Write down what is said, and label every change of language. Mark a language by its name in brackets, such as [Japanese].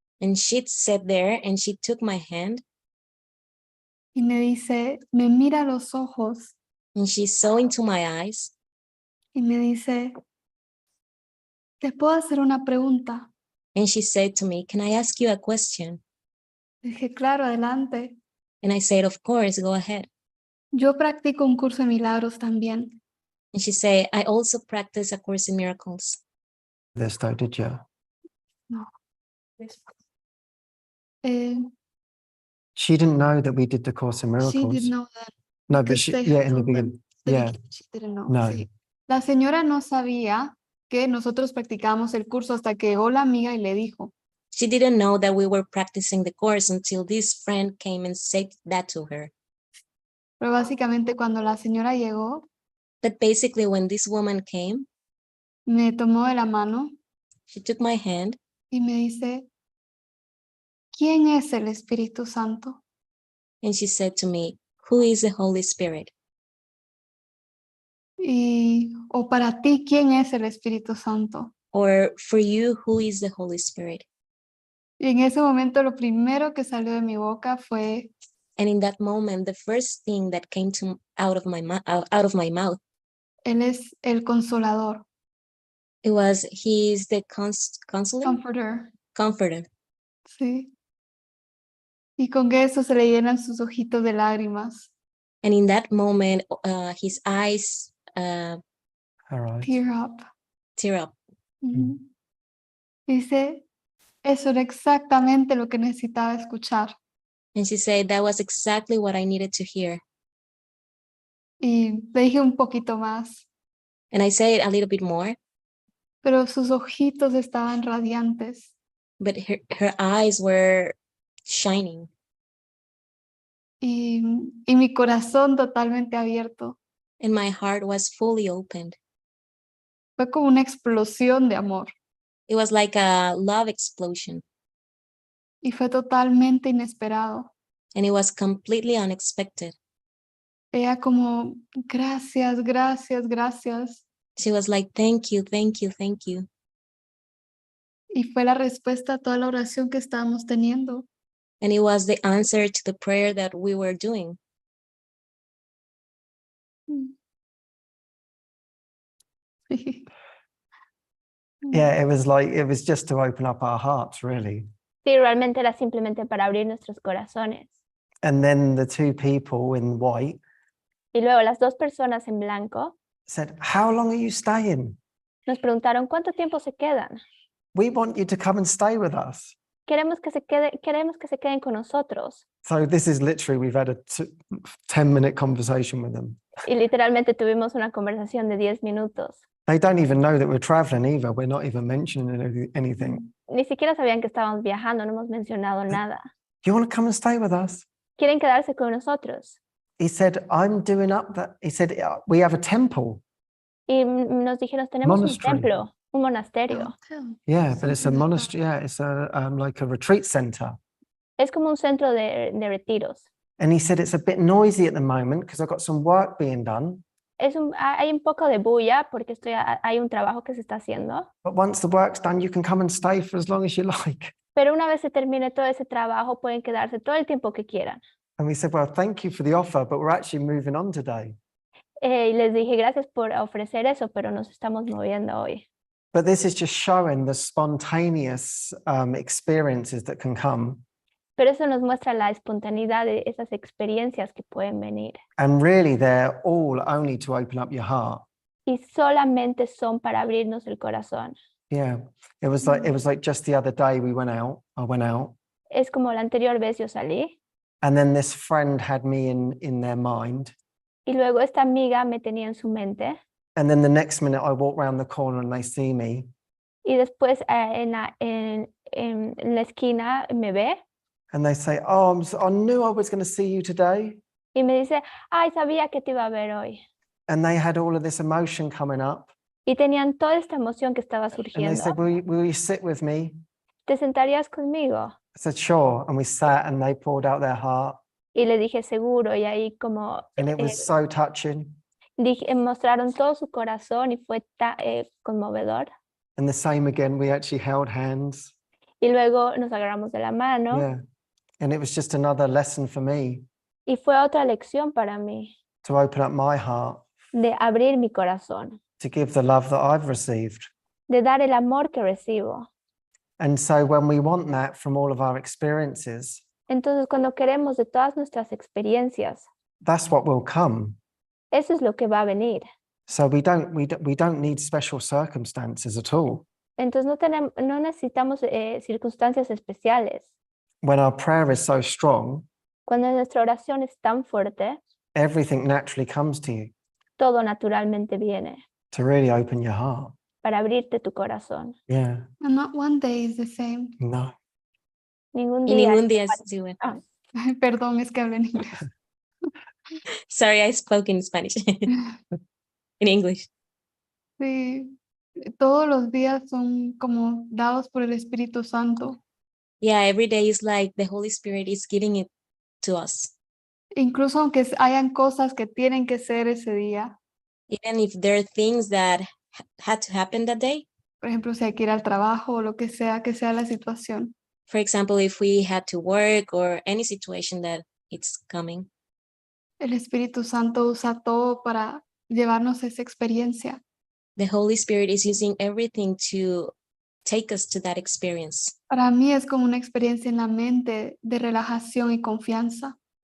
[English] And she sat there and she took my hand [Spanish] y me dice, me mira a los ojos [English] and she saw into my eyes [Spanish] y me dice, ¿te puedo hacer una pregunta? [English] and she said to me, "Can I ask you a question?" [Spanish] Dije, claro, adelante. [English] And I said, "Of course, go ahead." [Spanish] Yo practico un curso de milagros también. [English] And she said, "I also practice a course in miracles." This though, did you? Eh, She didn't know that we did the Course in Miracles. she didn't know that. No, but because she, they yeah, had in the told them beginning. the Yeah, beginning, she didn't know. no. [Spanish] Sí. La señora no sabía que nosotros practicábamos el curso hasta que llegó la amiga y le dijo. [English] She didn't know that we were practicing the course until this friend came and said that to her. [Spanish] Pero básicamente cuando la señora llegó, [English] But basically, when this woman came, [Spanish] me tomó de la mano [English] she took my hand [Spanish] y me dice, ¿quién es el Espíritu Santo? [English] and she said to me, "Who is the Holy Spirit?" [Spanish] O para ti, ¿quién es el Espíritu Santo? [English] Or for you, who is the Holy Spirit? [Spanish] Y en ese momento lo primero que salió de mi boca fue, [English] And in that moment, the first thing that came out of my mouth, [Spanish] Él es el Consolador, [English] it was, "He is the counselor, Comforter. comforter." [Spanish] Sí. Y con eso se le llenan sus ojitos de lágrimas. [English] And in that moment, his eyes All right. Tear up. tear up. Ujú. [Spanish] Dice, eso era exactamente lo que necesitaba escuchar. [English] And she said, "That was exactly what I needed to hear." [Spanish] Y le dije un poquito más, [English] And I said a little bit more, [Spanish] pero sus ojitos estaban radiantes. [English] but her eyes were shining [Spanish] Y mi corazón totalmente abierto. [English] and my heart was fully opened. [Spanish] Fue como una explosión de amor. [English] It was like a love explosion, [Spanish] Y fue totalmente inesperado. [English] and it was completely unexpected. [Spanish] Ella como, gracias, gracias, gracias. [English] She was like, "Thank you, thank you, thank you." [Spanish] Y fue la respuesta a toda la oración que estábamos teniendo. [English] And it was the answer to the prayer that we were doing. [Spanish] Sí. [English] Yeah, it was just to open up our hearts, really. [Spanish] Sí, realmente era simplemente para abrir nuestros corazones. [English] And then the two people in white [Spanish] Y luego las dos personas en blanco [English] said, "How long are you staying? [Spanish] nos preguntaron, ¿cuánto tiempo se quedan? [English] We want you to come and stay with us." [Spanish] Queremos que se queden con nosotros. [English] So this is literally, we've had a 10-minute conversation with them. [Spanish] Y literalmente tuvimos una conversación de 10 minutos. [English] They don't even know that we're traveling either. We're not even mentioning anything. [Spanish] Ni siquiera sabían que estábamos viajando, no hemos mencionado nada. [English] Do you want to come and stay with us? [Spanish] ¿Quieren quedarse con nosotros? [English] He said, I'm doing up that. He said, we have a temple. [Spanish] Y nos dijeron, tenemos un [English] Monastery. [Spanish] templo, un monasterio. [English] Yeah, but it's a monastery. Yeah, it's a like a retreat center. [Spanish] Es como un centro de retiros. [English] And he said, it's a bit noisy at the moment because I've got some work being done. [Spanish] Hay un poco de bulla porque hay un trabajo que se está haciendo. [English] But once the work's done, you can come and stay for as long as you like. [Spanish] Pero una vez se termine todo ese trabajo, pueden quedarse todo el tiempo que quieran. [English] And we said, well, thank you for the offer, but we're actually moving on today. [Spanish] Y les dije, gracias por ofrecer eso, pero nos estamos moviendo hoy. [English] But this is just showing the spontaneous experiences that can come. [Spanish] Pero eso nos muestra la espontaneidad de esas experiencias que pueden venir. [English] And really, they're all only to open up your heart. [Spanish] Y solamente son para abrirnos el corazón. [English] Yeah, it was like just the other day I went out. [Spanish] es como la anterior vez yo salí [English] and then this friend had me in their mind. [Spanish] y luego esta amiga me tenía en su mente [English] And then the next minute I walk around the corner and they see me. [Spanish] y después en la esquina me ve [English] And they say, oh, I knew I was going to see you today. [Spanish] y me dice, ay, sabía que te iba a ver hoy. [English] And they had all of this emotion coming up. [Spanish] Y tenían toda esta emoción que estaba [English] And they [Spanish] surgiendo. [English] said, will you sit with me? [Spanish] ¿Te sentarías conmigo? [English] I said, sure. And we sat and they poured out their heart. [Spanish] Y le dije, seguro, y ahí como [English] And it was so touching. [Spanish] mostraron todo su corazón y fue conmovedor. [English] And the same again, we actually held hands. [Spanish] Y luego nos agarramos de la mano [English] Yeah. And it was just another lesson for me [Spanish] y fue otra lección para mí [English] to open up my heart, [Spanish] de abrir mi corazón, [English] to give the love that I've received. [Spanish] de dar el amor que recibo. [English] And so when we want that from all of our experiences, [Spanish] Entonces, cuando queremos de todas nuestras experiencias, [English] that's what will come. [Spanish] eso es lo que va a venir. [English] So we don't need special circumstances at all. [Spanish] Entonces, no necesitamos circunstancias especiales. [English] When our prayer is so strong, [Spanish] Cuando nuestra oración es tan fuerte, [English] everything naturally comes to you [Spanish] todo naturalmente viene [English] to really open your heart. [Spanish] para abrirte tu corazón. [English] Yeah. And not one day is the same. [Spanish] No. Ningún Y día. ningún día es igual. Ah, Perdón, es que hablo en inglés. [English] Sorry, I spoke in Spanish. In English. [Spanish] Sí, todos los días son como dados por el Espíritu Santo. [English] Yeah, every day is like the Holy Spirit is giving it to us. [Spanish] Incluso aunque hayan cosas que tienen que ser ese día. [English] Even if there are things that had to happen that day. [Spanish] Por ejemplo, si hay que ir al trabajo o lo que sea la situación. [English] For example, if we had to work or any situation that it's coming. [Spanish] El Espíritu Santo usa todo para llevarnos esa experiencia. [English] The Holy Spirit is using everything to take us to that experience. [Spanish] Para mí es como una experiencia en la mente de relajación y confianza.